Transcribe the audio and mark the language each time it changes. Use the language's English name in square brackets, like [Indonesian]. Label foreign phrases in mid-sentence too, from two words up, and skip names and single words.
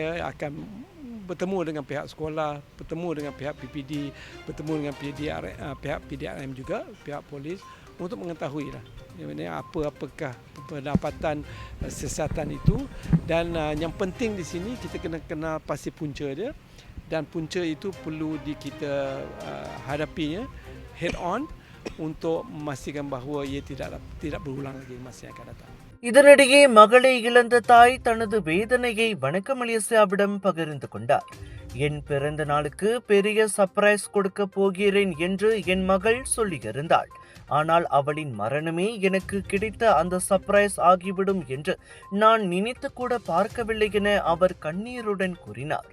[Malay] akan bertemu dengan pihak sekolah, bertemu dengan pihak PPD, bertemu dengan pihak PDRM juga, pihak polis untuk mengetahui lah apakah pendapatan siasatan itu, dan yang penting di sini kita kena kenal pasti punca dia, dan punca itu perlu kita hadapinya [English] head on [Malay] untuk memastikan bahawa ia tidak berulang lagi masa yang akan datang. [Tamil] இதனிடையே மகளை இழந்த தாய் தனது வேதனையை வணக்க மலேசியாவிடம் பகிர்ந்து கொண்டார். என் பிறந்த நாளுக்கு பெரிய சர்ப்ரைஸ் கொடுக்க போகிறேன் என்று என் மகள் சொல்லியிருந்தாள். ஆனால் அவளின் மரணமே எனக்கு கிடைத்த அந்த சர்ப்ரைஸ் ஆகிவிடும் என்று நான் நினைத்து கூட பார்க்கவில்லை என அவர் கண்ணீருடன் கூறினார்.